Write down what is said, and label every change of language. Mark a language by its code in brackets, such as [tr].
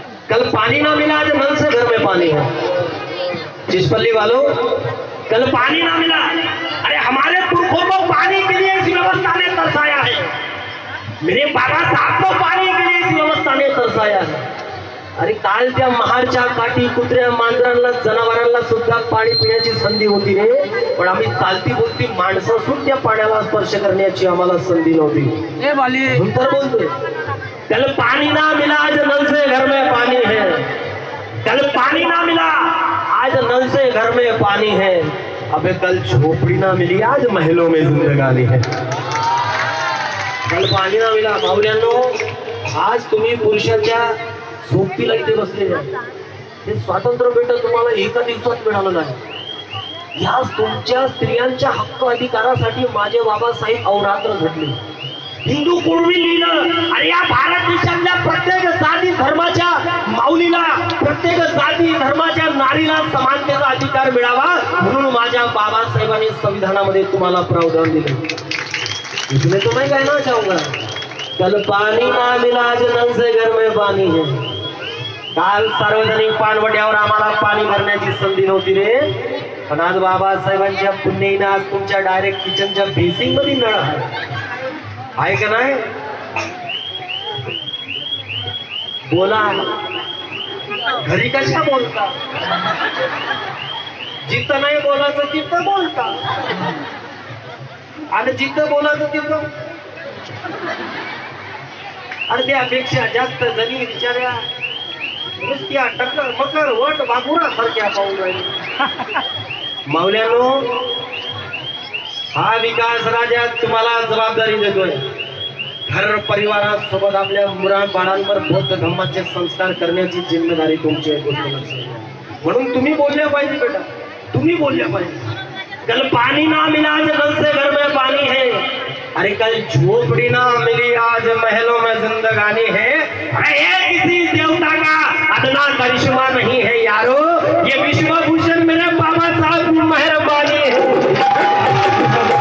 [hi] कल पानी ना मिला, आज नल से घर में पानी है। चिचपल्ली वालों, कल पानी ना मिला, अरे हमारे पुरखों को पानी के लिए इस व्यवस्था ने तरसाया है, मेरे बाबा साहब को पानी के लिए इस व्यवस्था ने तरसाया है। [mr] अरे काल त्या महारच्या काठी कुत्र्या मांजरांना जनावरांना सुद्धा पाणी पिण्याची संधी होती रे, पण आम्ही चालती बोलती माणसं असून त्या पाण्याला स्पर्श करण्याची आम्हाला संधी नव्हती। नंतर बोलतोय [hi] कल पानी ना मिला, आज नल से घर में पानी है, कल पानी ना मिला, आज नल से घर में पानी है, अबे कल झोपड़ी ना मिली, आज महलों में जिंदगानी है। कल पाणी ना मिला [mr] माऊल्यांनो, आज तुम्ही पुरुषाच्या सोबतीला इथे बसलेले आहे, हे स्वातंत्र्य भेट तुम्हाला एका दिवसात मिळालं नाही। या तुमच्या स्त्रियांच्या हक्क अधिकारासाठी माझे बाबासाहेब अवरात्र झटले। हिंदू कुळवी लिहिलं, अरे या भारत देशातल्या प्रत्येक जाती धर्माच्या माऊलीला, प्रत्येक जाती धर्माच्या नारीला समानतेचा अधिकार मिळावा, म्हणून माझ्या बाबासाहेबांनी संविधानामध्ये तुम्हाला प्रावधान दिले। [hi] इसलिए तो मैं कहना चाहूंगा कल पाणी ना मिला आज नल से घर में पाणी है. [mr] काल सार्वजनिक पाणवट्यावर आम्हाला पाणी भरण्याची संधी नव्हती रे, पण आज बाबासाहेबांच्या पुण्याईनं आज तुमच्या डायरेक्ट किचनच्या बेसिंग मध्ये नळ आहे का नाही? बोला, घरी कशा बोलता? जिथं नाही बोलायचं तिथं बोलता, आणि जिथं बोलायचं तिथं. आणि त्यापेक्षा जास्त जणी विचारा नुसत्या टक्कर मकर वट बाबुरा सारख्या पाहून राहिले. माऊल्यानो, हा विकास राजा तुम्हाला जबाबदारी देतोय. घर परिवारासोबत आपल्या मुलां बाळांवर बौद्ध धम्माचे संस्कार करण्याची जिम्मेदारी तुमची आहे. गोष्ट लक्षात घ्या. म्हणून तुम्ही बोलल्या पाहिजे बेटा, तुम्ही बोलल्या पाहिजे. [hi] कल पानी ना मिला आज नल से घर में पानी है. अरे कल झोपड़ी ना मिली आज महलों में जिंदगानी है. अरे ये किसी देवता का अदना करिश्मा नहीं है यारो, ये विश्वभूषण मेरे बाबा साहब की मेहरबानी है.